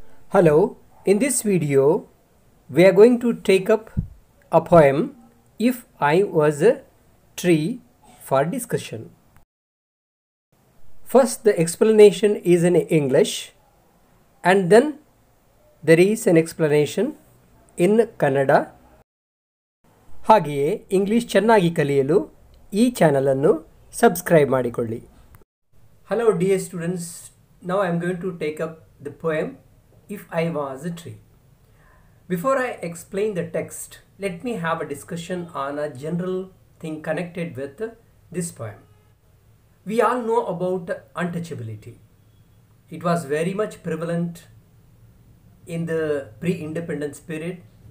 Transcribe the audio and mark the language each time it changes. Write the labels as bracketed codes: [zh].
[en] Hello, in this video we are going to take up a poem If I Was a Tree for discussion. First the explanation is in English and then there is an explanation in Kannada. [kn] ಹಾಗೆಯೇ English ಚೆನ್ನಾಗಿ ಕಲಿಯಲು ಈ channel ಅನ್ನು subscribe ಮಾಡಿಕೊಳ್ಳಿ. [en] Hello dear students, now I am going to take up the poem If I Was a Tree. Before I explain the text, let me have a discussion on a general thing connected with this poem. We all know about untouchability. It was very much prevalent in the pre-independence period.